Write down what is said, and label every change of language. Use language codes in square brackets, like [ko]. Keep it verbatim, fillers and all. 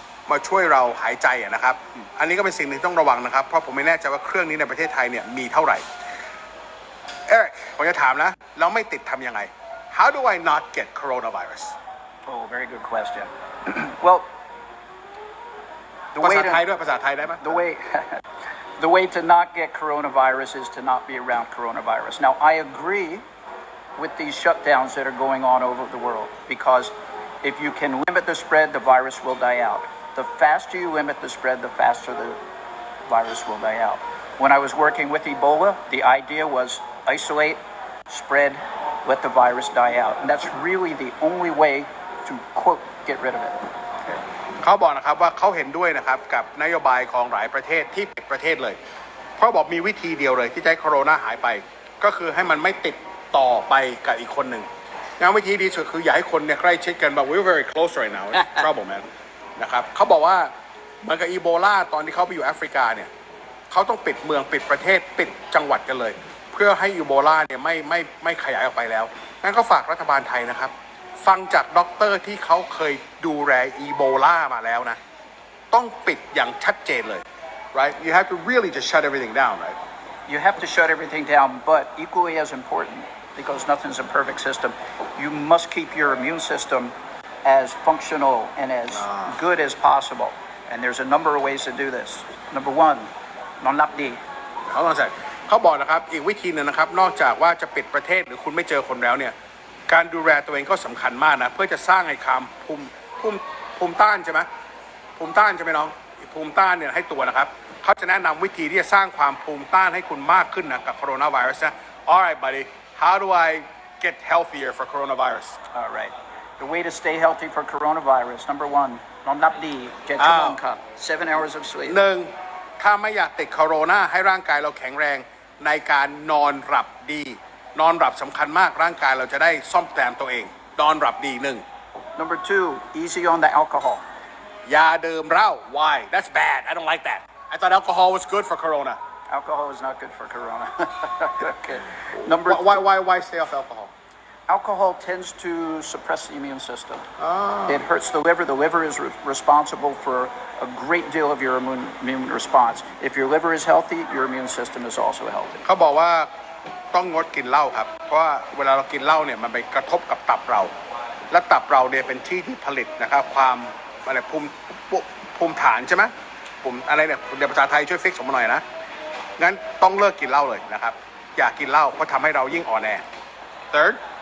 [th] มาช่วยเราหายใจอ่ะนะครับอันนี้ก็เป็นสิ่งหนึ่งต้องระวังนะครับเพราะผมไม่แน่ใจว่าเครื่องนี้ในประเทศไทยเนี่ยมีเท่าไหร่เอ๊ะผมจะถามนะแล้วไม่ติดทำยังไง [en] How do I not get coronavirus Oh very good question Well [th] ภาษาไทยด้วยภาษาไทยได้ไหม [en] The way The way to not get coronavirus is to not be around coronavirus Now I agree with these shutdowns that are going on over the world because if you can limit the spread the virus will die out The faster you limit the spread, the faster the virus will die out. When I was working with Ebola, the idea was isolate, spread, let the virus die out. And that's really the only way to, quote, get rid of it. [th] เขาบอกนะครับว่าเขาเห็นด้วยนะครับกับนโยบายของหลายประเทศที่ปิดประเทศเลยเพราะบอกมีวิธีเดียวเลยที่จะให้โคโรนาหายไปก็คือให้มันไม่ติดต่อไปกับอีกคนหนึ่งงานวิธีดีสุดคืออย่าให้คนเนี่ยใกล้ชิดกันแบบ [en] we're very close right now. It's trouble, man. [th] นะครับเขาบอกว่าเหมือนกับอีโบลาตอนที่เขาไปอยู่แอฟริกาเนี่ยเขาต้องปิดเมืองปิดประเทศปิดจังหวัดกันเลยเพื่อให้อีโบลาเนี่ยไม่ไม่ไม่ขยายออกไปแล้วงั้นก็ฝากรัฐบาลไทยนะครับฟังจากด็อกเตอร์ที่เขาเคยดูแลอีโบลามาแล้วนะต้องปิดอย่างชัดเจนเลย [en] right you have to really just shut everything down right you have to shut everything down but equally as important because nothing's a perfect system you must keep your immune system as functional and as ah. good as possible and there's a number of ways to do this number one [th] นอนหลับดี เขาต้องใส่เขาบอกนะครับอีกวิธีนึงนะครับนอกจากว่าจะปิดประเทศหรือคุณไม่เจอคนแล้วเนี่ยการดูแลตัวเองก็สำคัญมากนะเพื่อจะสร้างไอ้ความภูมิภูมิภูมิต้านใช่ไหมภูมิต้านใช่ไหมน้องภูมิต้านเนี่ยให้ตัวนะครับเขาจะแนะนำวิธีที่จะสร้างความภูมิต้านให้คุณมากขึ้นนะกับโคโรนาไวรัสนะ [en] All right buddy how do I get healthier for coronavirus All right The way to stay healthy for coronavirus, number one, non lapdi, get your own cup, seven hours of sleep. [th] หนึ่งถ้าไม่อยากติดโคโรนาให้ร่างกายเราแข็งแรงในการนอนหลับดีนอนหลับสำคัญมากร่างกายเราจะได้ซ่อมแซมตัวเองนอนหลับดีหนึ่ง [en] Number two, easy on the alcohol. [th] อย่าดื่มเหล้า [en] Why? That's bad. I don't like that. I thought alcohol was good for corona. Alcohol is not good for corona. Okay. Number Why, why, why stay off alcohol? Alcohol tends to suppress the immune system. Oh. It hurts the liver. The liver is re- responsible for a great deal of your immune, immune response. If your liver is healthy, your immune system is also healthy. [th] เขาบอกว่าต้องงดกินเหล้าครับเพราะว่าเวลาเรากินเหล้าเนี่ยมันไปกระทบกับตับเราและตับเราเนี่ยเป็นที่ที่ผลิตนะครับความอะไรภูมิภูมิฐานใช่ไหมภูมิอะไรเนี่ยเดี๋ยวภาษาไทยช่วยฟิกซ์ผมหน่อยนะงั้นต้องเลิกกินเหล้าเลยนะครับอย่ากินเหล้าเพราะทำให้เรายิ่งอ่อนแอ Third